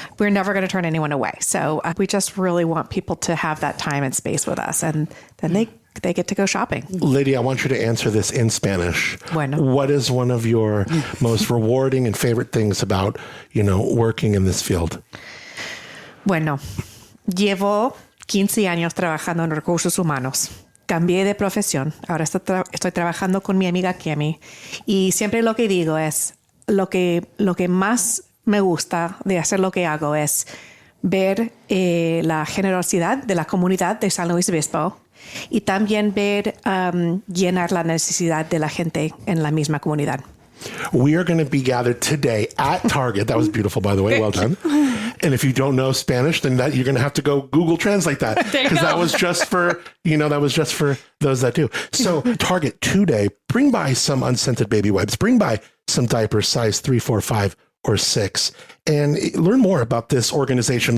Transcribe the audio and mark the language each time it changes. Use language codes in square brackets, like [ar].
[en] We're never going to turn anyone away. So we just really want people to have that time and space with us. And then they get to go shopping. Lydia, I want you to answer this in Spanish. [es] Bueno. [en] What is one of your most rewarding and favorite things about, working in this field? [es] Bueno, llevo 15 años trabajando en recursos humanos. Cambié de profesión. Ahora estoy trabajando con mi amiga Cami. Y siempre lo que digo es, lo que más me gusta de hacer lo que hago es ver la generosidad de la comunidad de San Luis Obispo y también ver llenar la necesidad de la gente en la misma comunidad. [en] We are going to be gathered today at Target. That was beautiful, by the way. Well done. And if you don't know Spanish, then you're going to have to go Google Translate that because that was just for, those that do. So Target today, bring by some unscented baby wipes, bring by some diapers size 3, 4, 5, or 6, and learn more about this organization.